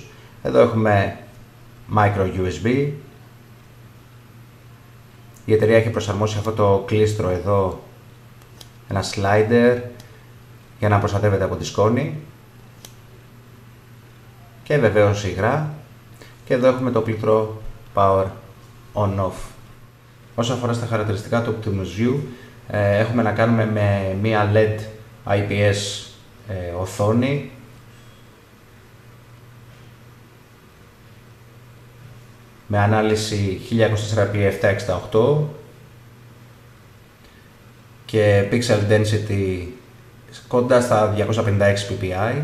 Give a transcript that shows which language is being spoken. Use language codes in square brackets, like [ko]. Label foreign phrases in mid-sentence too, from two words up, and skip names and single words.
[el] Εδώ έχουμε [en] micro USB. [el] Η εταιρεία έχει προσαρμόσει αυτό το κλίστρο εδώ, ένα slider, για να προστατεύεται από τη σκόνη. Και βεβαίως υγρά. Και εδώ έχουμε το πλήκτρο [en] power on-off. [el] Όσο αφορά στα χαρακτηριστικά του Optimus View, έχουμε να κάνουμε με μία LED IPS οθόνη με ανάλυση 1024x768 και [en] pixel density [el] κοντά στα 256 ppi.